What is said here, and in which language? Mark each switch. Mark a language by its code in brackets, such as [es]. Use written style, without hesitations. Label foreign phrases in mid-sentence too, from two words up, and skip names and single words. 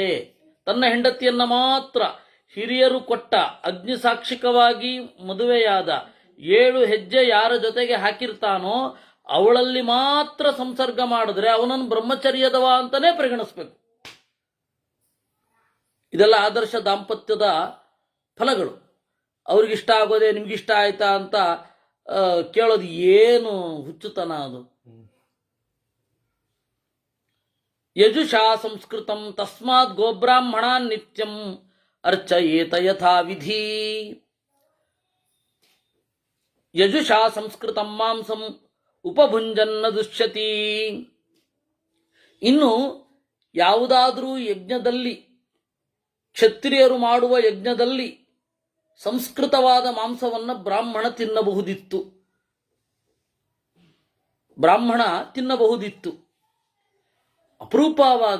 [kn] ತನ್ನ ಹೆಂಡತಿಯನ್ನ ಮಾತ್ರ ಹಿರಿಯರು ಕೊಟ್ಟ ಅಗ್ನಿ ಸಾಕ್ಷಿಕವಾಗಿ ಮದುವೆಯಾದ 7 ಹೆಜ್ಜೆ ಯಾರ ಜೊತೆಗೆ ಹಾಕಿರ್ತಾನೋ ಅವಳಲ್ಲಿ ಮಾತ್ರ ಸಂಸರ್ಗ ಮಾಡಿದ್ರೆ ಅವನನ್ನು ಬ್ರಹ್ಮಚರ್ಯದವ ಅಂತಾನೆ ಪರಿಗಣಿಸ್ಬೇಕು. ಇದೆಲ್ಲ ಆದರ್ಶ ದಾಂಪತ್ಯದ ಫಲಗಳು. ಅವ್ರಿಗಿಷ್ಟ ಆಗೋದೇ ನಿಮ್ಗಿಷ್ಟ ಆಯ್ತಾ ಅಂತ ಕೇಳೋದು ಏನು ಹುಚ್ಚುತನ ಅದು. [sa] ಯಜುಷಾ ಸಂಸ್ಕೃತಂ ತಸ್ಮಾತ್ ಗೋಬ್ರಾಹ್ಮಣಾನ್ ನಿತ್ಯಂ ಅರ್ಚಯೇತ ಯಥಾ ವಿಧಿ. ಯಜುಷಾ ಸಂಸ್ಕೃತಂ ಮಾಂಸಂ ಉಪಭುಂಜನ್ನ ದುಷ್ಯತಿ. [kn] ಇನ್ನು ಯಾವುದಾದರೂ ಯಜ್ಞದಲ್ಲಿ, ಕ್ಷತ್ರಿಯರು ಮಾಡುವ ಯಜ್ಞದಲ್ಲಿ ಸಂಸ್ಕೃತವಾದ ಮಾಂಸವನ್ನು ಬ್ರಾಹ್ಮಣ ತಿನ್ನಬಹುದಿತ್ತು. ಅಪರೂಪವಾಗ.